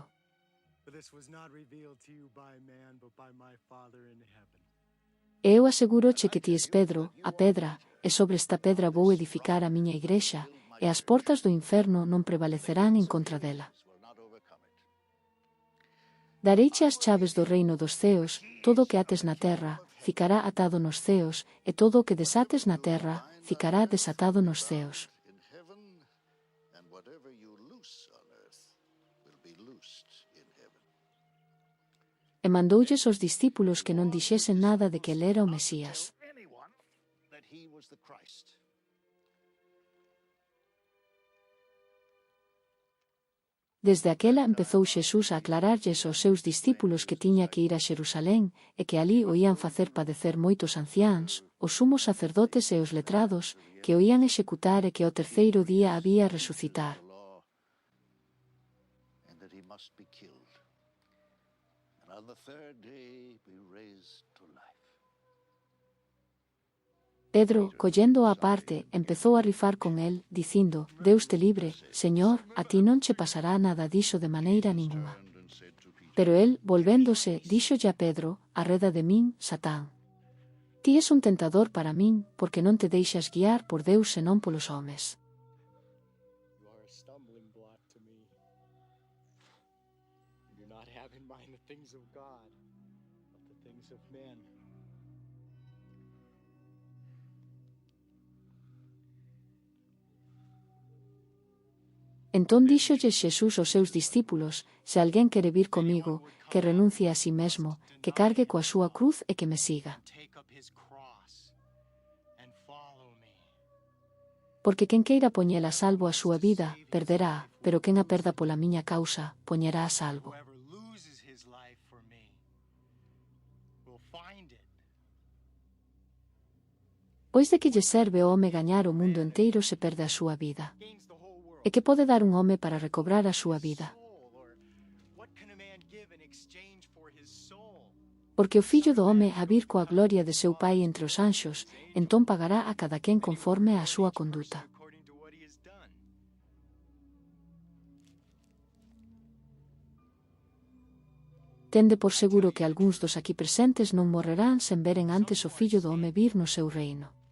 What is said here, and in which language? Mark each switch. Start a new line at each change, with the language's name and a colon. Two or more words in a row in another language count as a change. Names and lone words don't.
English: For this was not revealed to you by man, but by my Father in heaven.
Galician: E eu aseguroche que ti es Pedro, a pedra, e sobre esta pedra vou edificar a miña igrexa, e as portas do inferno non prevalecerán en contra dela.
English: Will not overcome it.
Galician: Dareiche as chaves do reino dos ceos, todo o que ates na terra, ficará atado nos ceos, e todo o que desates na terra, ficará desatado nos ceos.
English: In heaven, and whatever you loose on earth will be loosed in heaven.
Galician: E mandoulles aos discípulos que non dixesen nada de que el era o Mesías.
English: Anyone that he was the Christ.
Galician: Desde aquela empezou Xesús a aclararlles aos seus discípulos que tiña que ir a Xerusalén e que alí o ían facer padecer moitos anciáns, os sumos sacerdotes e os letrados, que o ían executar e que ao terceiro día había resucitar.
English: The law, and that he must be killed, and on the third day be raised to life.
Galician: Pedro, collendo á parte, empezou a rifar con el, dicindo, Deus te libre, Señor, a ti non che pasará nada diso de maneira ningunha.
English: And said to Peter,
Galician: Pero el, volvéndose, díxolle a Pedro, arreda de min, Satán. Ti es un tentador para min, porque non te deixas guiar por Deus senón polos homes.
English: You are a stumbling block to me. You do not have in mind the things of God, but the things of men.
Galician: Entón díxolle Xesús aos seus discípulos, se alguén quere vir comigo, que renuncie a si mesmo, que cargue coa súa cruz e que me siga.
English: Take up his cross and follow me.
Galician: Porque quen queira poñer a salvo a súa vida, perderá, pero quen a perda pola miña causa, poñerá a salvo.
English: Whoever loses his life for me will find it.
Galician: Pois de que lle serve ao home gañar o mundo enteiro se perde a súa vida?
English: Gains the whole world.
Galician: E que pode dar un home para recobrar a súa vida?
English: Soul, or what can a man give in exchange for his soul?
Galician: Porque o Fillo do home a vir coa gloria de seu Pai entre os anxos, entón pagará a cada quen conforme á súa conduta.
English: According to what he has done.
Galician: Tende por seguro que algúns dos aquí presentes non morrerán sen veren antes o Fillo do home vir no seu reino.